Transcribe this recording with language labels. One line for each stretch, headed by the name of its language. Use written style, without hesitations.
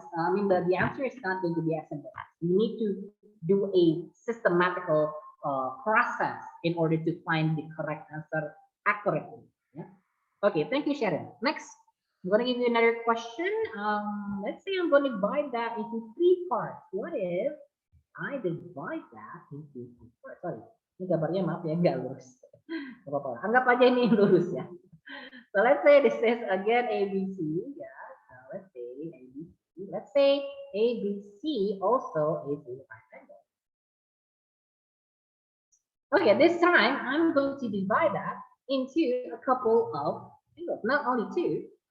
English: The answer is not going to be as simple. You need to do a systematical process in order to find the correct answer accurately. Yeah? Okay, thank you, Sharon. Next, I'm going to give you another question. Let's say I'm going to divide that into 3 parts. What if I divide that into 3 parts?
Indonesian: Sorry, ini gambarnya maaf ya, nggak lurus. Nggak apa-apa, anggap aja ini lurus ya.
English: So let's say this is again ABC. Yeah, so let's say ABC. Let's say ABC also is a right angle. Okay, this time I'm going to divide that into a couple of angles, not only 2.